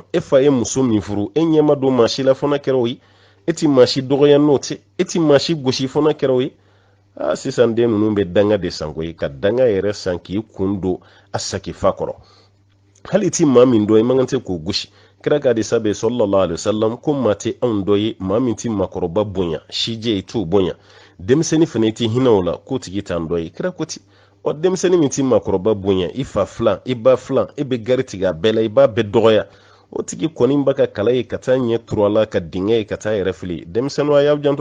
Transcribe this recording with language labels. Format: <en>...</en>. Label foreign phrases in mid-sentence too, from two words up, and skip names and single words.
<bm>e fa ye muso min furu e ɲɛma don maa si la fana kɛra o ye e ti maa si dɔgɔya n'o tɛ e ti maa si gosi fana kɛra o ye sisan den ninnu bɛ danga de san koyi ka danga yɛrɛ san k'i kun don a saki fa kɔrɔ hali ti maa min dɔ i man kan tɛ k'o gosi kira ka hadisa bɛ</bm> <ar>صلى الله عليه وسلم</ar> <bm>ko maa tɛ anw dɔ ye maa min ti maakɔrɔba bonya sijɛ i t'o bonya denmisɛnnin fana i ti hinɛ o la k'o tigi t'an dɔ ye kira ko ten denmisɛnnin min ti maakɔrɔba bonya i fa filan i ba filan e bɛ gari tigɛ a bɛɛ la i b'a bɛɛ dɔgɔya o tigi kɔni b'a ka kala ye ka taa ɲɛ turu a la ka dingɛ ye ka taa yɛrɛ fili denmisɛnninw a y'aw janto</bm>